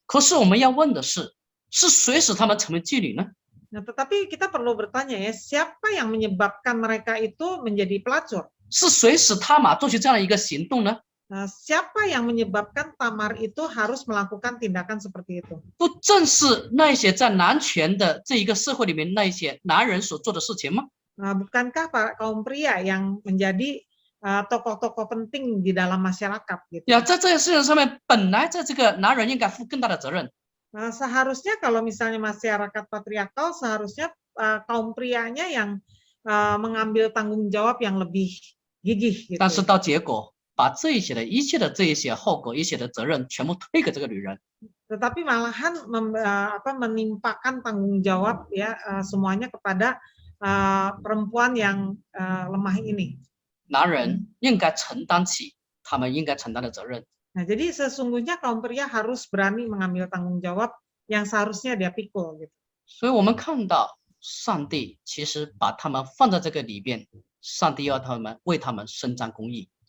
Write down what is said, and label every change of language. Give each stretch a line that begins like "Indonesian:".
Chinese: 可是我们要问的是谁使他们成为妓女呢？
Indonesian: Nah, tetapi kita perlu bertanya ya, siapa yang menyebabkan mereka itu menjadi pelacur?
Chinese: 是谁使他玛做出这样的一个行动呢？
Indonesian: Siapa yang menyebabkan Tamar itu harus melakukan tindakan seperti itu?
Chinese: 不正是那些在男权的这一个社会里面那些男人所做的事情吗？
Indonesian: Bukankah para kaum pria yang menjadi tokoh-tokoh penting di dalam masyarakat gitu?
Chinese: 在这个事情上面，本来这个男人应该负更大的责任。
Indonesian: Seharusnya kalau misalnya masyarakat patriarkal, seharusnya kaum prianya yang mengambil tanggung jawab yang lebih gigih gitu.
Chinese: 但是到结果，把一切的这一些后果、一切的责任全部推给这个女人。
Indonesian: Tetapi malahan menimpakan tanggung jawab ya semuanya kepada perempuan yang lemah ini.
Chinese: 男人应该承担起他们应该承担的责任。
Indonesian: Nah, jadi sesungguhnya kaum pria harus berani mengambil tanggung jawab yang seharusnya dia pikul gitu.
Chinese: 所以我们看到上帝其实把他们放在这个里边，上帝要他们为他们伸张公义。